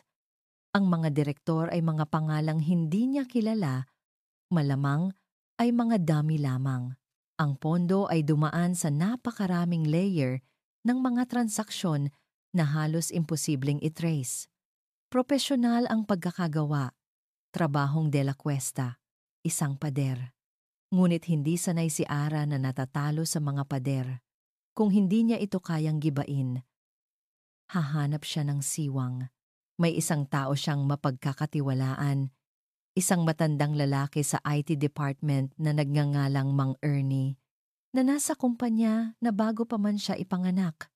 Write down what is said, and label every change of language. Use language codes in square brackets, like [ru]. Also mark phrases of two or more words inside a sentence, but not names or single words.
[tl] Ang mga direktor ay mga pangalang hindi niya kilala, malamang ay mga dummy lamang. Ang pondo ay dumaan sa napakaraming layer ng mga transaksyon na halos imposibleng i-trace. Propesyonal ang pagkakagawa, trabahong de la Cuesta, isang pader. Ngunit hindi sanay si Ara na natatalo sa mga pader. Kung hindi niya ito kayang gibain, hahanap siya ng siwang. May isang tao siyang mapagkakatiwalaan, isang matandang lalaki sa IT department na nagngangalang Mang Ernie, na nasa kumpanya na bago pa man siya ipanganak.